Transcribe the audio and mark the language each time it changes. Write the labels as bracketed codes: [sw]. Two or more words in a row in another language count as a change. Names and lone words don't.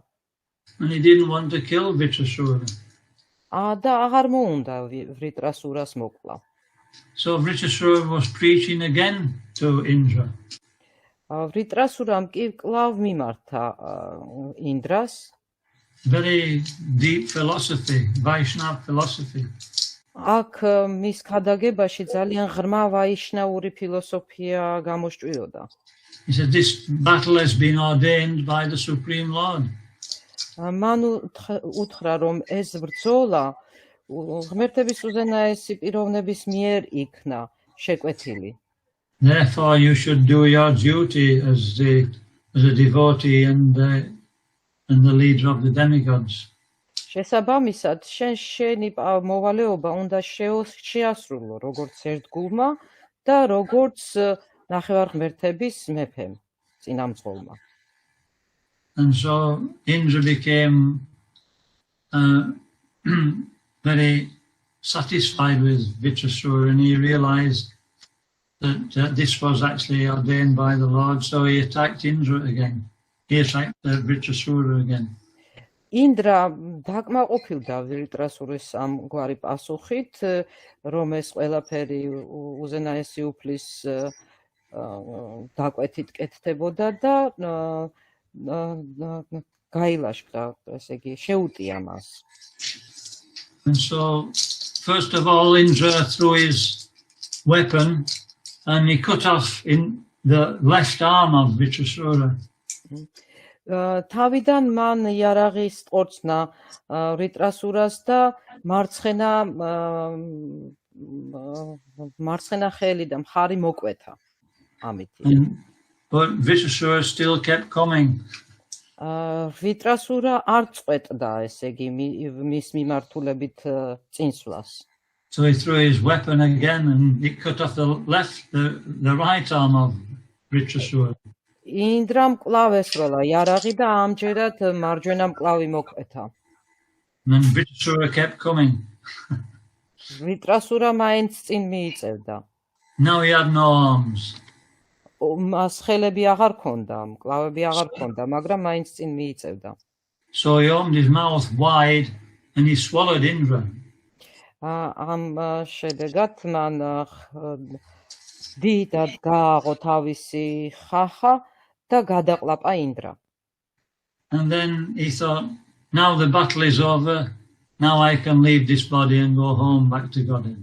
[en] And he didn't want to kill Vritrasura. [ka] და აღარ მოუნდა ვიტრასურას მოკლა. [en] So Vritrasura was preaching again to Indra. [ka] ვიტრასურამ კი კვლავ მიმართა ინდრას. [en] Very deep philosophy, Vaishnava philosophy. [ka] აქ მის ქადაგებაში ძალიან ღრმა ვაიშნაური ფილოსოფია გამოსჭვიოდა. [en] He said, this battle has been ordained by the Supreme Lord. [ka] მან უთხრა, რომ ეს ბრძოლა ღმერთების უზენაესი პიროვნების მიერ იქნა შეკვეთილი. [en] Therefore, you should do your duty as a devotee and the leader of the demigods. [ka] შესაბამისად, შენი მოვალეობა უნდა შეასრულო როგორც ერთგულმა და როგორც ნახევარღმერთების მეფემ, წინამძღოლმა. [en] And so Indra became very satisfied with Vitrasura, and he realized that this was actually ordained by the Lord, so he attacked Indra again. He attacked Vitrasura again. [ka] ინდრა დაკმაყოფილდა ვიტრასურის ამგვარი პასუხით, რომ ეს ყველაფერი უზენაესი უფლის დაკვეთით კეთდებოდა და გაილაშქრა, ესე იგი, შეუტია მას. [en] And so, first of all, Indra threw his weapon and he cut off in the left arm of Vitrasura. [ka] თავიდან მან იარაღის ყორცნა ვიტრასურას და მარცხენა ხელი და მხარი მოკვეთა ამით. [en] But Vitrasura still kept coming. [ka] ვიტრასურა არ წყვეტდა, ესე იგი, მის მიმართულებით წინსვლას. [en] So he threw his weapon again and he cut off the right arm of Vitrasura. [ka] ინდრამ კვლავ ესროლა იარაღი და ამჯერად მარჯვენა მკლავი მოკვეთა. [en] And Vitrasura kept coming. [ka] ვიტრასურა მაინც წინ მიიწევდა. [en] Now he had no arms. [ka] მას ხელები აღარ ქონდა, მკლავები აღარ ქონდა, მაგრამ მაინც წინ მიიწევდა. [en] So he opened his mouth wide and he swallowed Indra. [ka] ამ შედეგად მან დიდად გააღო თავისი ხახა და გადაყლაპა ინდრა. [en] And then he thought, now the battle is over, now I can leave this body and go home back to Godhead.